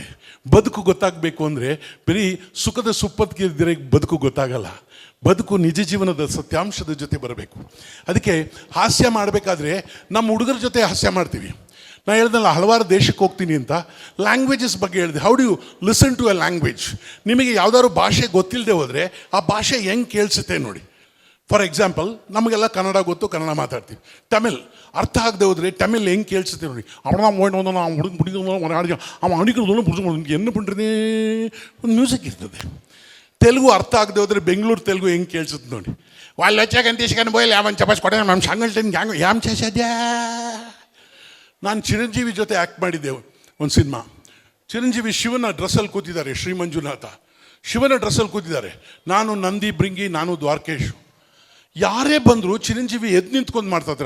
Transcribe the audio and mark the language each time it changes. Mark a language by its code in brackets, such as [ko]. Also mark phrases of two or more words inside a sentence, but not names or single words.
[kn] ಬದುಕು ಗೊತ್ತಾಗಬೇಕು ಅಂದರೆ ಬರೀ ಸುಖದ ಸುಪ್ಪತ್ತಿದ್ರೆ ಬದುಕು ಗೊತ್ತಾಗಲ್ಲ. ಬದುಕು ನಿಜ ಜೀವನದ ಸತ್ಯಾಂಶದ ಜೊತೆ ಬರಬೇಕು. ಅದಕ್ಕೆ ಹಾಸ್ಯ ಮಾಡಬೇಕಾದ್ರೆ ನಮ್ಮ ಹುಡುಗರ ಜೊತೆ ಹಾಸ್ಯ ಮಾಡ್ತೀವಿ. ನಾನು ಹೇಳ್ದಲ್ಲ ಹಲವಾರು ದೇಶಕ್ಕೆ ಹೋಗ್ತೀನಿ ಅಂತ, ಲ್ಯಾಂಗ್ವೇಜಸ್ ಬಗ್ಗೆ ಹೇಳಿದೆ. [en] How do you listen to a language? [kn] ನಿಮಗೆ ಯಾವುದಾದ್ರು ಭಾಷೆ ಗೊತ್ತಿಲ್ಲದೆ ಹೋದರೆ ಆ ಭಾಷೆ ಹೆಂಗೆ ಕೇಳಿಸುತ್ತೆ ನೋಡಿ. [en] for example, [kn] ನಮಗೆಲ್ಲ ಕನ್ನಡ ಗೊತ್ತು, ಕನ್ನಡ ಮಾತಾಡ್ತೀವಿ. ತಮಿಳ್ ಅರ್ಥ ಆಗದೆ ಹೋದರೆ ತಮಿಳ್ ಹೆಂಗೆ ಕೇಳಿಸುತ್ತೆ ನೋಡಿ. ಏನು ಪಂಡ್ರದೇ ಒಂದು ಮ್ಯೂಸಿಕ್ ಇರ್ತದೆ. ತೆಲುಗು ಅರ್ಥ ಆಗದೆ ಹೋದರೆ ಬೆಂಗಳೂರು ತೆಲುಗು ಹೆಂಗೆ ಕೇಳಿಸುತ್ತೆ ನೋಡಿ. [te] వాళ్ళు వచ్చాకని తీసుకొని పోయి లేవని చెప్పేసి కొట్టే ನಮ್ಮ ಸಂಗಲ್ಟನ್ ಗ್ಯಾಂಗ್ ಯಾಮ್ చేసేದ್ಯಾ. [kn] ನಾನು ಚಿರಂಜೀವಿ ಜೊತೆ ಆ್ಯಕ್ಟ್ ಮಾಡಿದ್ದೆ ಒಂದು ಸಿನಿಮಾ. ಚಿರಂಜೀವಿ ಶಿವನ ಡ್ರೆಸ್ಸಲ್ಲಿ ಕೂತಿದ್ದಾರೆ, ಶ್ರೀ ಮಂಜುನಾಥ ಶಿವನ ಡ್ರೆಸ್ಸಲ್ಲಿ ಕೂತಿದ್ದಾರೆ. ನಾನು ನಂದಿ ಭೃಂಗಿ, ನಾನು ದ್ವಾರಕೇಶು. ಯಾರೇ ಬಂದರೂ ಚಿರಂಜೀವಿ ಎದ್ದು ನಿಂತ್ಕೊಂಡು ಮಾಡ್ತಾಯಿದ್ದಾರೆ.